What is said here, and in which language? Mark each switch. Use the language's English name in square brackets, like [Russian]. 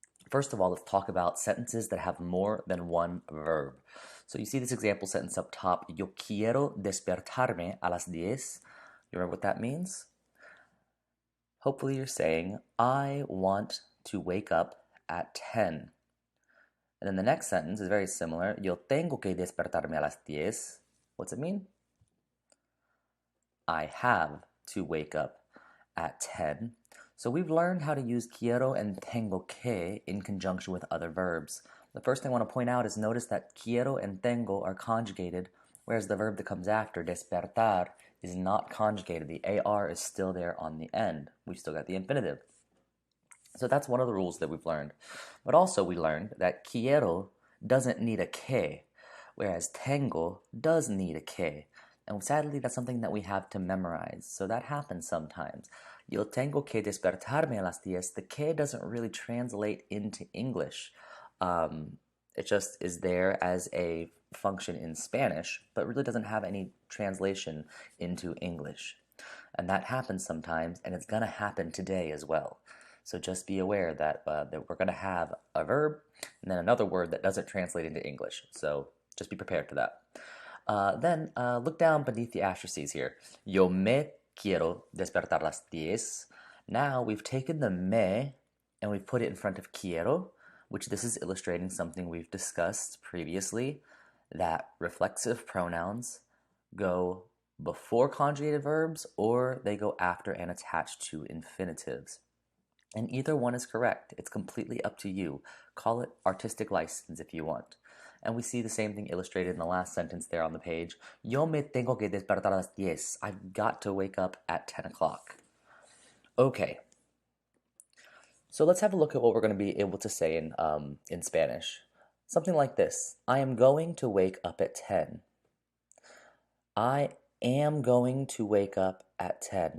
[English] First of all, let's talk about sentences that have more than one verb. So you see this example sentence up top, [Spanish] Yo quiero despertarme a las 10. [English] You remember what that means? Hopefully you're saying, I want to wake up at 10. And then the next sentence is very similar. [Spanish] Yo tengo que despertarme a las 10. [English] What's it mean? I have to wake up at 10. So we've learned how to use quiero and tengo que in conjunction with other verbs. The first thing I want to point out is notice that quiero and tengo are conjugated, whereas the verb that comes after, despertar, is not conjugated. The AR is still there on the end. We've still got the infinitive. So that's one of the rules that we've learned. But also we learned that quiero doesn't need a que, whereas tengo does need a que. And sadly, that's something that we have to memorize. So that happens sometimes. [Spanish] Yo tengo que despertarme a las 10. [English] The que doesn't really translate into English. It just is there as a function in Spanish, but really doesn't have any translation into English. And that happens sometimes, and it's going to happen today as well. So just be aware that, that we're going to have a verb and then another word that doesn't translate into English. So just be prepared for that. Then look down beneath the asterisks here. [Spanish] Yo me quiero despertar las 10. [English] Now we've taken the me and we've put it in front of quiero, which this is illustrating something we've discussed previously, that reflexive pronouns go before conjugated verbs or they go after and attached to infinitives. And either one is correct. It's completely up to you. Call it artistic license if you want. And we see the same thing illustrated in the last sentence there on the page. [Spanish] Yo me tengo que despertar a las 10. [English] I've got to wake up at 10 o'clock. Okay. So let's have a look at what we're going to be able to say in Spanish. Something like this. I am going to wake up at 10. I am going to wake up at 10.